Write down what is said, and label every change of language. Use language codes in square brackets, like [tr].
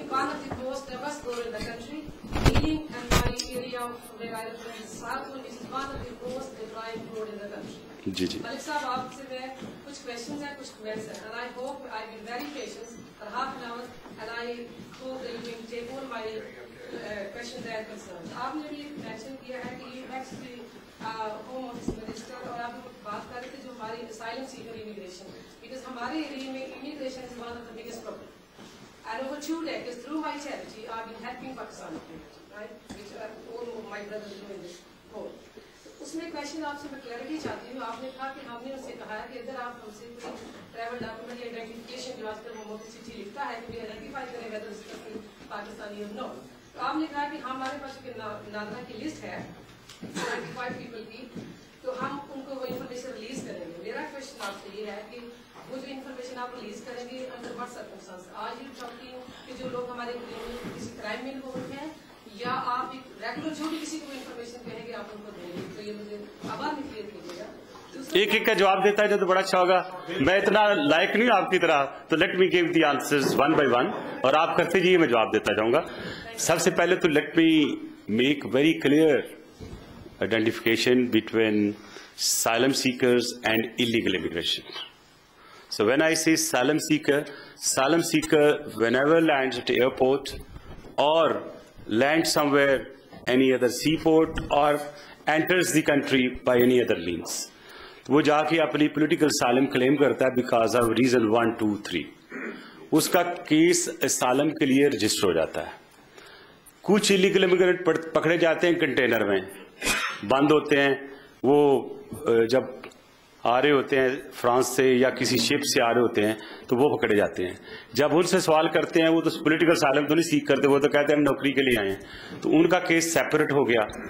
[en] One of the most devastating in the country, Ealing and my area where I live in Southwood, which is one of the most deprived road in the country. [hi] Ji. [en] Malik साहब [hi] आपसे मैं कुछ questions हैं, कुछ comments हैं, [en] and I hope I've been very patient for half an hour, and I hope that you can take all my questions and concerns. [hi] आपने भी mention किया है कि [en] you actually [hi] home office minister, और आप बात कर रहे थे जो हमारी asylum seeker immigration, because हमारे एरिया में [en] immigration is one of the biggest problem. And over 2 decades, through my charity, I've been helping Pakistani community, right? Which all of my brothers do in this whole. [hi] उसमें question आपसे मैं clarity चाहती हूँ। आपने कहा कि हमने उससे कहा है कि अगर आप हमसे कोई ट्रैवल डॉक्यूमेंट या आइडेंटिफिकेशन जो आजकल वो मोदी चिट्ठी लिखता है कि आइडेंटिफाई करें वेदर इसका पाकिस्तानी और नो, तो आपने कहा कि हमारे पास नादरा की लिस्ट है 75 पीपल की, तो हम उनको वो इन्फॉर्मेशन रिलीज करेंगे। मेरा क्वेश्चन आपसे ये है कि वो जो इन्फॉर्मेशन आप रिलीज करेंगे अंडर व्हाट सर्कमस्टेंस? आज ये टॉकिंग कि जो लोग हमारे किसी क्राइम में इन्वॉल्व हैं, या आप एक रेगुलर जो भी किसी को इन्फॉर्मेशन कहेंगे आप उनको देंगे? तो ये मुझे आभार में क्लियर कीजिएगा। एक का जवाब देता है जो तो बड़ा अच्छा होगा। मैं इतना लायक नहीं हूँ आपकी तरह, तो [en] let me give the answers one by one, [hi] और आप करते जाइए, मैं जवाब देता जाऊंगा। सबसे पहले तो [en] Let me make very clear identification between asylum seekers and illegal immigration. So when I say asylum seeker whenever lands at the airport or lands somewhere, any other seaport, or enters the country by any other means, [hi] तो वो जाके अपनी political asylum claim करता है because of reason 1, 2, 3, उसका case asylum के लिए register हो जाता है। कुछ illegal immigrant पकड़े जाते हैं कंटेनर में, बंद होते हैं, वो जब आ रहे होते हैं फ्रांस से या किसी शिप से आ रहे होते हैं तो वो पकड़े जाते हैं। जब उनसे सवाल करते हैं वो तो पॉलिटिकल असाइलम तो नहीं सीख करते, वो तो कहते हैं हम नौकरी के लिए आए हैं, तो उनका केस सेपरेट हो गया।